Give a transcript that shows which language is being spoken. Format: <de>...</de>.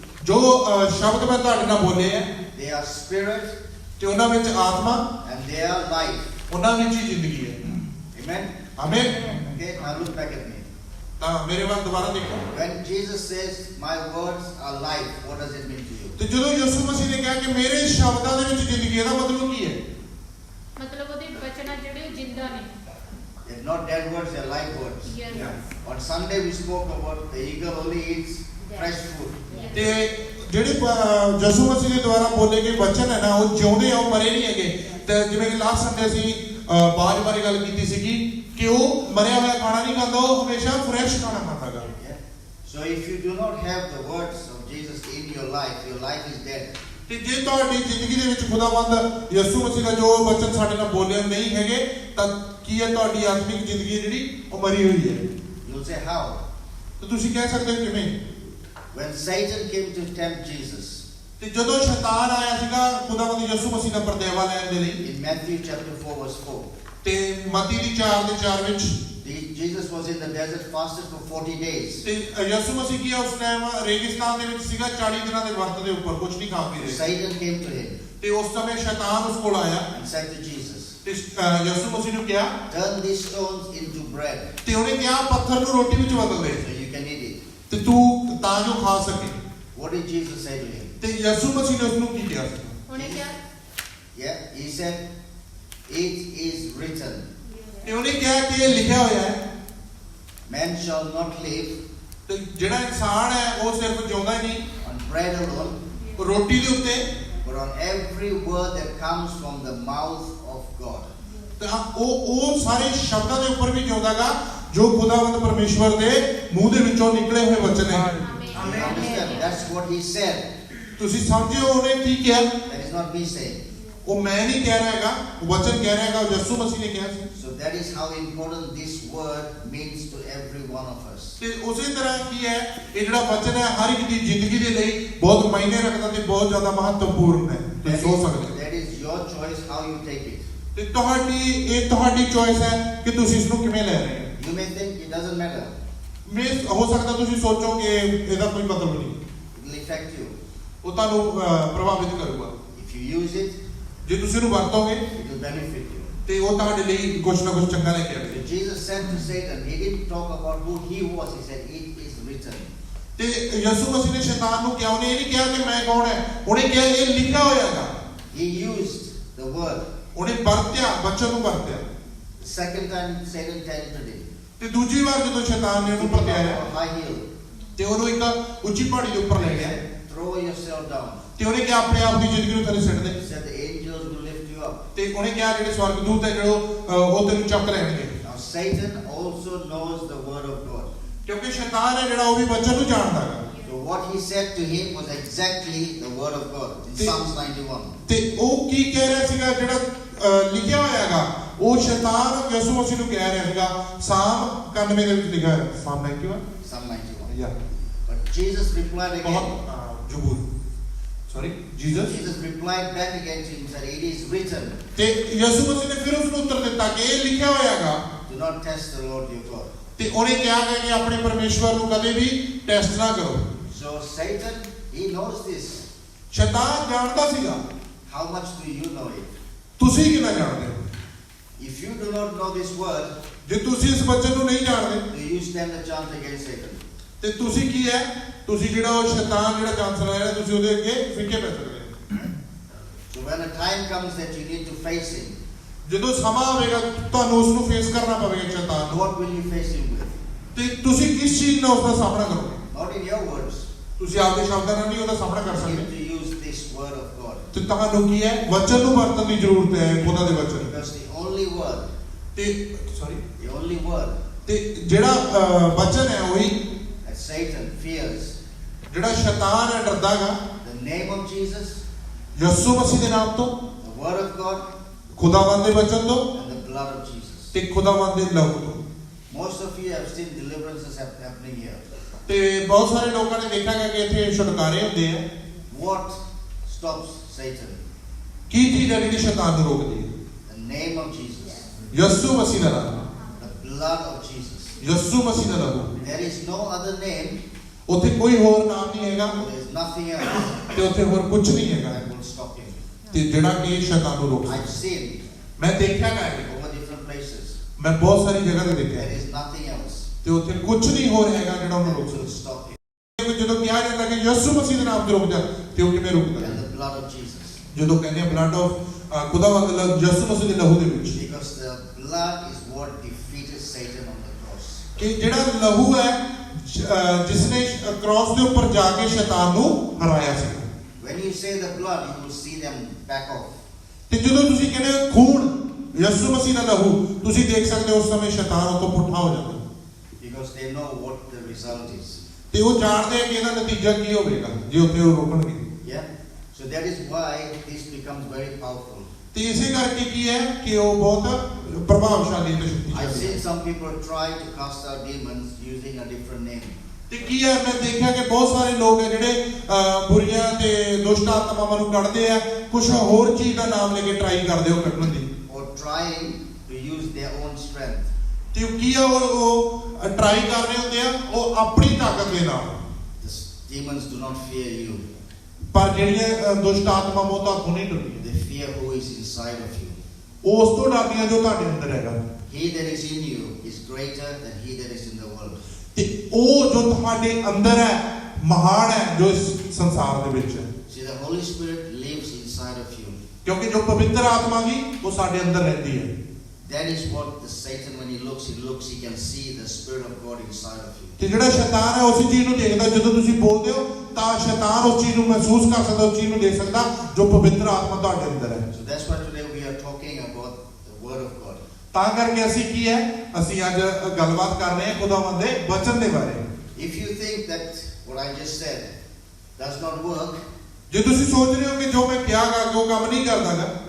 <pa>ਜੋ ਸ਼ਬਦ ਮੈਂ ਤੁਹਾਡੇ ਨਾਲ ਬੋਲੇ ਹੈ,</pa> <en>they are spirit</en> <pa>ਤੇ ਉਹਨਾਂ ਵਿੱਚ ਆਤਮਾ,</pa> <en>and they are life.</en> <pa>ਉਹਨਾਂ ਵਿੱਚ ਹੀ ਜ਼ਿੰਦਗੀ ਹੈ।</pa> <en>Amen?</en> <pa>Amen.</pa> <en>Okay, now look back at me.</en> <pa>ਤਾਂ ਮੇਰੇ ਵੱਲ ਦੁਬਾਰਾ ਦੇਖੋ।</pa> <en>When Jesus says, my words are life, what does it mean to you?</en> <pa>ਤੇ ਜਦੋਂ ਯਿਸੂ ਮਸੀਹ ਨੇ ਕਿਹਾ ਕਿ ਮੇਰੇ ਸ਼ਬਦਾਂ ਦੇ ਵਿੱਚ ਜ਼ਿੰਦਗੀ, ਇਹਦਾ ਮਤਲਬ ਕੀ ਹੈ? ਮਤਲਬ ਉਹਦੇ ਵਚਨ ਆ ਜਿਹੜੇ ਉਹ ਜਿੰਦਾ ਨੇ।</pa> <en>They're not dead words, they're live words. Yes. On Sunday we spoke about the eagle only eats fresh food.</en> <pa>ਤੇ ਜਿਹੜੇ ਯਿਸੂ ਮਸੀਹ ਦੇ ਦੁਆਰਾ ਬੋਲੇ ਗਏ ਵਚਨ ਹੈ ਨਾ, ਉਹ ਜਿਉਂਦੇ ਆ, ਉਹ ਮਰੇ ਨਹੀਂ ਹੈਗੇ। ਤੇ ਜਿਵੇਂ ਕਿ ਲਾਸਟ ਸੰਡੇ ਅਸੀਂ ਬਾਜ ਬਾਰੇ ਗੱਲ ਕੀਤੀ ਸੀਗੀ ਕਿ ਉਹ ਮਰਿਆ ਹੋਇਆ ਖਾਣਾ ਨਹੀਂ ਖਾਂਦਾ, ਉਹ ਹਮੇਸ਼ਾ ਫਰੈਸ਼ ਖਾਣਾ ਖਾਂਦਾ ਗਾ।</pa> <en>So if you do not have the words of Jesus in your life is dead.</en> <pa>ਤੇ ਜੇ ਤੁਹਾਡੀ ਜ਼ਿੰਦਗੀ ਦੇ ਵਿੱਚ ਖੁਦਾਵੰਦ ਯਿਸੂ ਮਸੀਹ ਦਾ ਜੋ ਵਚਨ ਸਾਡੇ ਨਾਲ ਬੋਲੇ ਨਹੀਂ ਹੈਗੇ, ਤਾਂ ਕੀ ਹੈ, ਤੁਹਾਡੀ ਆਤਮਿਕ ਜ਼ਿੰਦਗੀ ਜਿਹੜੀ ਉਹ ਮਰੀ ਹੋਈ ਹੈ।</pa> <en>You'll say how?</en> <pa>ਤੇ ਤੁਸੀਂ ਕਹਿ ਸਕਦੇ ਹੋ ਕਿਵੇਂ?</pa> <en>When Satan came to tempt Jesus,</en> <pa>ਤੇ ਜਦੋਂ ਸ਼ੈਤਾਨ ਆਇਆ ਸੀਗਾ ਖੁਦਾਵੰਦ ਯਿਸੂ ਮਸੀਹ ਦਾ ਪਰਦੇਵਾ ਲੈਣ ਦੇ ਲਈ,</pa> <en>in Matthew chapter 4 verse 4,</en> <pa>ਤੇ ਮਤੀ ਦੀ 4:4 ਵਿੱਚ</pa> <en>Jesus was in the desert, fasted for 40 days.</en> <pa>ਤੇ ਯਿਸੂ ਮਸੀਹ ਕੀ ਉਸ ਟਾਈਮ ਰੇਗਿਸਤਾਨ ਦੇ ਵਿੱਚ ਸੀਗਾ, 40 ਦਿਨਾਂ ਦੇ ਵਰਤ ਦੇ ਉੱਪਰ ਕੁਝ ਨਹੀਂ ਖਾ ਪੀ ਰਿਹਾ।</pa> <en>Satan came to him</en> <pa>ਤੇ ਉਸ ਸਮੇਂ ਸ਼ੈਤਾਨ ਉਸ ਕੋਲ ਆਇਆ</pa> <en>and said to Jesus,</en> <pa>ਤੇ ਯਿਸੂ ਮਸੀਹ ਨੂੰ ਕਿਹਾ,</pa> <en>turn these stones into bread</en> <pa>ਤੇ ਉਹਨੇ ਕਿਹਾ ਪੱਥਰ ਨੂੰ ਰੋਟੀ ਵਿੱਚ ਬਦਲ ਦੇ</pa> <en>so you can eat it.</en> <pa>ਤੇ ਤੂੰ ਤਾਂ ਜੋ ਖਾ ਸਕੇ।</pa> <en>What did Jesus say to him?</en> <pa>ਤੇ ਯਿਸੂ ਮਸੀਹ ਨੇ ਉਸ ਨੂੰ ਕੀ ਕਿਹਾ ਸੀ? ਉਹਨੇ ਕਿਹਾ</pa> <en>Yeah, he said, it is written,</en> <pa>ਤੇ ਉਹਨੇ ਕਿਹਾ ਕਿ ਇਹ ਲਿਖਿਆ ਹੋਇਆ ਹੈ</pa> <en>man shall not live</en> <pa>ਤੇ ਜਿਹੜਾ ਇਨਸਾਨ ਹੈ ਉਹ ਸਿਰਫ ਜਿਉਂਦਾ ਹੀ ਨਹੀਂ</pa> <en>on bread alone,</en> <pa>ਰੋਟੀ ਦੇ ਉੱਤੇ</pa> <en>but on every word that comes from the mouth of God.</en> <pa>ਤੇ ਉਹ ਸਾਰੇ ਸ਼ਬਦਾਂ ਦੇ ਉੱਪਰ ਵੀ ਜਿਉਂਦਾਗਾ ਜੋ ਖੁਦਾਵੰਦ ਪਰਮੇਸ਼ਵਰ ਦੇ ਮੂੰਹ ਦੇ ਵਿੱਚੋਂ ਨਿਕਲੇ ਹੋਏ ਵਚਨ ਨੇ</pa> <en>You understand? That's what he said.</en> <pa>ਤੁਸੀਂ ਸਮਝਿਓ ਉਹਨੇ ਕੀ ਕਿਹਾ</pa> <en>That is not me saying.</en> <pa>ਉਹ ਮੈਂ ਨਹੀਂ ਕਹਿ ਰਿਹਾ ਹੈਗਾ ਉਹ ਵਚਨ ਕਹਿ ਰਿਹਾ ਹੈਗਾ ਉਹ ਯਿਸੂ ਮਸੀਹ ਨੇ ਕਿਹਾ ਸੀ</pa> <en>So that is how important this word means to every one of us.</en> <pa>ਤੇ ਉਸੇ ਤਰ੍ਹਾਂ ਕੀ ਹੈ ਇਹ ਜਿਹੜਾ ਵਚਨ ਹੈ ਹਰ ਇੱਕ ਦੀ ਜ਼ਿੰਦਗੀ ਦੇ ਲਈ ਬਹੁਤ ਮਾਇਨੇ ਰੱਖਦਾ ਤੇ ਬਹੁਤ ਜ਼ਿਆਦਾ ਮਹੱਤਵਪੂਰਨ ਹੈ ਤੁਸੀਂ ਸੋਚ ਸਕਦੇ ਹੋ</pa> <en>That is your choice how you take it.</en> <pa>ਤੇ ਤੁਹਾਡੀ ਚੋਇਸ ਹੈ ਕਿ ਤੁਸੀਂ ਇਸ ਨੂੰ ਕਿਵੇਂ ਲੈ ਰਹੇ ਹੋ</pa> <en>You may think it doesn't matter.</en> <pa>ਮੈਂ ਹੋ ਸਕਦਾ ਤੁਸੀਂ ਸੋਚੋ ਕਿ ਇਹਦਾ ਕੋਈ ਮਤਲਬ ਨਹੀਂ</pa> <en>It will affect you.</en> <pa>ਉਹ ਤੁਹਾਨੂੰ ਪ੍ਰਭਾਵਿਤ ਕਰੂਗਾ</pa> <en>If you use it,</en> <pa>ਜੇ ਤੁਸੀਂ ਇਹਨੂੰ ਵਰਤੋਗੇ</pa> <en>it will benefit you.</en> <pa>ਤੇ ਉਹ ਤੁਹਾਡੇ ਲਈ ਕੁਝ ਨਾ ਕੁਝ ਚੰਗਾ ਲੈ ਕੇ ਆਵੇਗਾ</pa> <en>So Jesus said to Satan, he didn't talk about who he was. He said, it is written.</en> <pa>ਤੇ ਯਿਸੂ ਮਸੀਹ ਨੇ ਸ਼ੈਤਾਨ ਨੂੰ ਕਿਹਾ ਉਹਨੇ ਇਹ ਨਹੀਂ ਕਿਹਾ ਕਿ ਮੈਂ ਕੌਣ ਹੈ ਉਹਨੇ ਕਿਹਾ ਇਹ ਲਿਖਿਆ ਹੋਇਆਗਾ</pa> <en>He used the word.</en> <pa>ਉਹਨੇ ਵਰਤਿਆ ਬੱਚਨ ਨੂੰ ਵਰਤਿਆ</pa> <en>The second time Satan tempted him.</en> <pa>ਤੇ ਦੂਜੀ ਵਾਰ ਜਦੋਂ ਸ਼ੈਤਾਨ ਨੇ ਉਹਨੂੰ ਭਟਕਾਇਆ</pa> <en>A high hill.</en> <pa>ਤੇ ਉਹਨੂੰ ਇੱਕ ਉੱਚੀ ਪਹਾੜੀ ਦੇ ਉੱਪਰ ਲੈ</pa> <en>He</en> <pa>ਗਿਆ</pa> <en>said, throw yourself down.</en> <pa>ਤੇ ਉਹਨੇ ਕਿਹਾ ਆਪਣੇ ਆਪ ਦੀ ਜ਼ਿੰਦਗੀ ਨੂੰ ਥੱਲੇ ਸਿੱਟ ਦੇ</pa> <en>He said, the angels will lift you up.</en> <pa>ਤੇ ਉਹਨੇ ਕਿਹਾ ਜਿਹੜੇ ਸਵਰਗਦੂਤ ਹੈ ਜਿਹੜੇ ਉਹ ਤੈਨੂੰ ਚੱਕ ਲੈਣਗੇ</pa> <en>Now Satan also knows the word of God.</en> <pa>ਕਿਉਂਕਿ ਸ਼ੈਤਾਨ ਹੈ ਜਿਹੜਾ ਉਹ ਵੀ ਬੱਚਨ ਨੂੰ ਜਾਣਦਾ ਹੈ</pa> <en>So what he said to him was exactly the word of God in Psalms 91.</en> <pa>ਤੇ ਉਹ ਕੀ ਕਹਿ ਰਿਹਾ ਸੀਗਾ ਜਿਹੜਾ ਲਿਖਿਆ ਹੋਇਆ ਹੈਗਾ ਉਹ ਸ਼ੈਤਾਨ ਯਿਸੂ ਮਸੀਹ ਨੂੰ ਕਹਿ ਰਿਹਾ ਸੀਗਾ ਸਾਮ 91 ਦੇ ਵਿੱਚ ਲਿਖਿਆ ਹੈ ਸਾਮ 91</pa> <en>Psalm 91. ਯਾ But Jesus replied again.</en> <pa>ਬਹੁਤ ਜ਼ਬੂਰ sorry Jesus</pa> <en>Jesus replied back again to him and said, it is written,</en> <pa>ਤੇ ਯਿਸੂ ਮਸੀਹ ਨੇ ਫਿਰ ਉਸ ਨੂੰ ਉੱਤਰ ਦਿੱਤਾ ਕਿ ਇਹ ਲਿਖਿਆ ਹੋਇਆ ਹੈਗਾ</pa> <en>do not test the Lord your God.</en> <pa>ਤੇ ਉਹਨੇ ਕਿਹਾ ਗਿਆ ਕਿ ਆਪਣੇ ਪਰਮੇਸ਼ਵਰ ਨੂੰ ਕਦੇ ਵੀ ਟੈਸਟ ਨਾ ਕਰੋ</pa> <en>So Satan, he knows this.</en> <pa>ਸ਼ੈਤਾਨ ਜਾਣਦਾ ਸੀਗਾ</pa> <en>How much do you know it?</en> <pa>ਤੁਸੀਂ ਕਿੰਨਾ ਜਾਣਦੇ ਹੋ</pa> <en>If you do not know this word,</en> <pa>ਜੇ ਤੁਸੀਂ ਇਸ ਬੱਚਨ ਨੂੰ ਨਹੀਂ ਜਾਣਦੇ</pa> <en>do you stand a chance against Satan?</en> <pa>ਤੇ ਤੁਸੀਂ ਕੀ ਹੈ ਤੁਸੀਂ ਜਿਹੜਾ ਉਹ ਸ਼ੈਤਾਨ ਜਿਹੜਾ ਚਾਂਸ ਲੈ ਰਿਹਾ ਤੁਸੀਂ ਉਹਦੇ ਅੱਗੇ ਫਿੱਕੇ ਪੈ ਸਕਦੇ ਹੋ</pa> <en>So when a time comes that you need to face him,</en> <pa>ਜਦੋਂ ਸਮਾਂ ਆਵੇਗਾ ਤੁਹਾਨੂੰ ਉਸ ਨੂੰ ਫੇਸ ਕਰਨਾ ਪਵੇਗਾ ਸ਼ੈਤਾਨ ਨੂੰ</pa> <en>what will you face him with?</en> <pa>ਤੇ ਤੁਸੀਂ ਕਿਸ ਚੀਜ਼ ਨਾਲ ਉਸ ਦਾ ਸਾਹਮਣਾ ਕਰੋਗੇ</pa> <en>Not in your words.</en> <pa>ਤੁਸੀਂ ਆਪਦੇ ਸ਼ਬਦਾਂ ਨਾਲ ਨਹੀਂ ਉਹਦਾ ਸਾਹਮਣਾ ਕਰ</pa> <en>You</en> <pa>ਸਕਦੇ</pa> <en>have to use this word of God.</en> <pa>ਤੇ ਤੁਹਾਨੂੰ ਕੀ ਹੈ ਵਚਨ ਨੂੰ ਵਰਤਣ ਦੀ ਜ਼ਰੂਰਤ ਹੈ ਖੁਦਾ ਦੇ ਵਚਨ</pa> <en>Because the only word,</en> <pa>ਤੇ ਸੌਰੀ</pa> <en>the only word</en> <pa>ਤੇ ਜਿਹੜਾ ਵਚਨ ਹੈ ਉਹੀ</pa> <en>that Satan fears,</en> <pa>ਜਿਹੜਾ ਸ਼ੈਤਾਨ ਹੈ ਡਰਦਾਗਾ</pa> <en>the name of Jesus,</en> <pa>ਯਿਸੂ ਮਸੀਹ ਦੇ ਨਾਮ ਤੋਂ</pa> <en>the word of God,</en> <pa>ਖੁਦਾਵੰਦ ਦੇ ਵਚਨ ਤੋਂ</pa> <en>and the blood of Jesus.</en> <pa>ਤੇ ਖੁਦਾਵੰਦ ਦੇ ਲਹੂ ਤੋਂ</pa> <en>Most of you have seen deliverances happening here.</en> <pa>ਤੇ ਬਹੁਤ ਸਾਰੇ ਲੋਕਾਂ ਨੇ ਦੇਖਿਆ ਗਿਆ ਕਿ ਇੱਥੇ ਛੁਟਕਾਰੇ ਹੁੰਦੇ ਆ</pa> <en>What stops Satan?</en> <pa>ਕੀ ਚੀਜ਼ ਹੈ ਜਿਹੜੀ ਸ਼ੈਤਾਨ ਨੂੰ ਰੋਕਦੀ ਹੈ</pa> <en>The name of Jesus,</en> <pa>ਯਿਸੂ ਮਸੀਹ ਦਾ ਨਾਮ</pa> <en>the blood of Jesus.</en> <pa>ਯਿਸੂ ਮਸੀਹ ਦਾ ਲਹੂ</pa> <en>There is no other name,</en> <pa>ਉੱਥੇ ਕੋਈ ਹੋਰ ਨਾਮ ਨਹੀਂ ਹੈਗਾ</pa> <en>there is nothing else</en> <pa>ਤੇ ਉੱਥੇ ਹੋਰ ਕੁਝ ਨਹੀਂ ਹੈਗਾ</pa> <en>that will stop him.</en> <pa>ਤੇ ਜਿਹੜਾ ਕਿ ਸ਼ੈਤਾਨ ਨੂੰ ਰੋਕ</pa> <en>I've</en> <pa>ਸਕਦਾ</pa> <en>seen</en> <pa>ਮੈਂ ਦੇਖਿਆ ਗਿਆ ਹੈ</pa> <en>over different places.</en> <pa>ਮੈਂ ਬਹੁਤ ਸਾਰੀ ਜਗ੍ਹਾ ਤੇ ਦੇਖਿਆ</pa> <en>There</en> <pa>ਹੈ</pa> <en>is nothing else</en> <pa>ਤੇ ਉੱਥੇ ਕੁਝ ਨਹੀਂ ਹੋਰ ਹੈਗਾ ਜਿਹੜਾ ਉਹਨੂੰ</pa> <en>that</en> <pa>ਰੋਕ</pa> <en>will</en> <pa>ਸਕਦਾ</pa> <en>stop him.</en> <pa>ਜਦੋਂ ਕਿਹਾ ਜਾਂਦਾ ਕਿ ਯਿਸੂ ਮਸੀਹ ਦੇ ਨਾਮ ਤੇ ਰੁਕ ਜਾ ਤੇ ਉਹ ਕਿਵੇਂ ਰੁਕਦਾ</pa> <en>And the blood of Jesus.</en> <pa>ਜਦੋਂ ਕਹਿੰਦੇ ਆ</pa> <en>blood of</en> <pa>ਖੁਦਾਵੰਦ ਯਿਸੂ ਮਸੀਹ ਦੇ ਲਹੂ ਦੇ ਵਿੱਚ</pa> <en>Because the blood is what defeated Satan on the cross.</en> <pa>ਕਿ ਜਿਹੜਾ ਲਹੂ ਹੈ ਜਿਸ ਨੇ ਕ੍ਰਾਸ ਦੇ ਉੱਪਰ ਜਾ ਕੇ ਸ਼ੈਤਾਨ ਨੂੰ ਹਰਾਇਆ ਸੀ</pa> <en>When you say the blood, you will see them back off.</en> <pa>ਤੇ ਜਦੋਂ ਤੁਸੀਂ ਕਹਿੰਦੇ ਖੂਨ ਯਿਸੂ ਮਸੀਹ ਦਾ ਲਹੂ ਤੁਸੀਂ ਦੇਖ ਸਕਦੇ ਹੋ ਉਸ ਸਮੇਂ ਸ਼ੈਤਾਨ ਉਹ ਤੋਂ ਪੁੱਠਾ ਹੋ ਜਾਂਦਾ</pa> <en>Because they know what the result is.</en> <pa>ਤੇ ਉਹ ਜਾਣਦੇ ਆ ਕਿ ਇਹਦਾ ਨਤੀਜਾ ਕੀ ਹੋਵੇਗਾ ਜੇ ਉੱਥੇ ਉਹ ਰੋਕਣਗੇ</pa> <en>Yeah? So that is why this becomes very powerful.</en> <pa>ਤੇ ਇਸੇ ਕਰਕੇ ਕੀ ਹੈ ਕਿ ਉਹ ਬਹੁਤ ਪ੍ਰਭਾਵਸ਼ਾਲੀ ਤੇ</pa> <en>I've</en> <pa>ਸ਼ਕਤੀਸ਼ਾਲੀ</pa> <en>seen some people try to cast out demons using a different name.</en> <pa>ਤੇ ਕੀ ਹੈ ਮੈਂ ਦੇਖਿਆ ਕਿ ਬਹੁਤ ਸਾਰੇ ਲੋਕ ਹੈ ਜਿਹੜੇ ਬੁਰੀਆਂ ਤੇ ਦੁਸ਼ਟ ਆਤਮਾਵਾਂ ਨੂੰ ਕੱਢਦੇ ਆ ਕੁਝ ਹੋਰ ਚੀਜ਼ ਦਾ ਨਾਮ ਲੈ ਕੇ ਟਰਾਈ ਕਰਦੇ ਹੋ ਕੱਢਣ ਦੀ</pa> <en>Or trying to use their own strength.</en> <pa>ਤੇ ਕੀ ਆ ਉਹ ਟਰਾਈ ਕਰ ਰਹੇ ਹੁੰਦੇ ਆ ਉਹ ਆਪਣੀ ਤਾਕਤ ਦੇ ਨਾਲ</pa> <en>The demons do not fear you.</en> <pa>ਪਰ ਜਿਹੜੀਆਂ ਦੁਸ਼ਟ ਆਤਮਾਵਾਂ ਉਹ ਤੁਹਾਨੂੰ ਨਹੀਂ ਡਰਦੀਆਂ</pa> <en>They fear who is inside of you.</en> <pa>ਉਹ ਉਸ ਤੋਂ ਡਰਦੀਆਂ ਜੋ ਤੁਹਾਡੇ ਅੰਦਰ ਹੈਗਾ</pa> <en>He that is in you is greater than he that is in the world.</en> <pa>ਤੇ ਉਹ ਜੋ ਤੁਹਾਡੇ ਅੰਦਰ ਹੈ ਮਹਾਨ ਹੈ ਜੋ ਇਸ ਸੰਸਾਰ ਦੇ ਵਿੱਚ ਹੈ</pa> <en>See, the Holy Spirit lives inside of you.</en> <pa>ਕਿਉਂਕਿ ਜੋ ਪਵਿੱਤਰ ਆਤਮਾ ਜੀ ਉਹ ਸਾਡੇ ਅੰਦਰ ਰਹਿੰਦੀ ਹੈ।</pa> <en>That is what the Satan, when he looks, he can see the Spirit of God inside of you.</en> <pa>ਤੇ ਜਿਹੜਾ ਸ਼ੈਤਾਨ ਹੈ ਉਸੇ ਚੀਜ਼ ਨੂੰ ਦੇਖਦਾ, ਜਦੋਂ ਤੁਸੀਂ ਬੋਲਦੇ ਹੋ ਤਾਂ ਸ਼ੈਤਾਨ ਉਸ ਚੀਜ਼ ਨੂੰ ਮਹਿਸੂਸ ਕਰ ਸਕਦਾ, ਉਸ ਚੀਜ਼ ਨੂੰ ਦੇਖ ਸਕਦਾ ਜੋ ਪਵਿੱਤਰ ਆਤਮਾ ਤੁਹਾਡੇ ਅੰਦਰ ਹੈ।</pa> <en>So that's why today we are talking about the Word of God.</en> <pa>ਤਾਂ ਕਰਕੇ ਅਸੀਂ ਕੀ ਹੈ, ਅਸੀਂ ਅੱਜ ਗੱਲਬਾਤ ਕਰ ਰਹੇ ਹਾਂ ਖੁਦਾਵੰਦ ਦੇ ਵਚਨ ਦੇ ਬਾਰੇ।</pa> <en>If you think that what I just said does not work,</en> <pa>ਜੇ ਤੁਸੀਂ ਸੋਚ ਰਹੇ ਹੋ ਕਿ ਜੋ ਮੈਂ ਕਿਹਾਗਾ ਕਿ ਉਹ ਕੰਮ ਨਹੀਂ ਕਰਦਾਗਾ,</pa>